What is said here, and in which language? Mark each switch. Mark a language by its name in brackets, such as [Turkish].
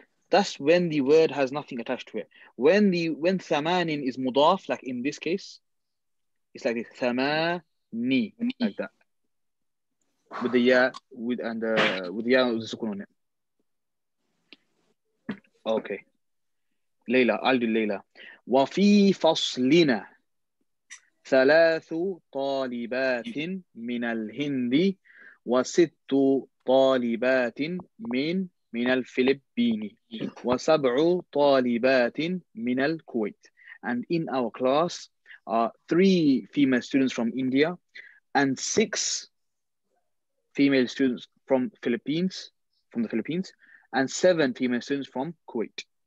[English] That's when the word has nothing attached to it. When 8 is mudaf, like in this case, it's like this, 8, like that. With the ya, with the ya with the sukun on it. Okay. Layla, I'll do Layla. [Arabic] وفي فصلنا 3 طالبات من الهند و6 طالبات من الفلبين و7 طالبات من الكويت. [English] And in our class are 3 female students from India and 6 female students from the Philippines, and 7 female students from Kuwait.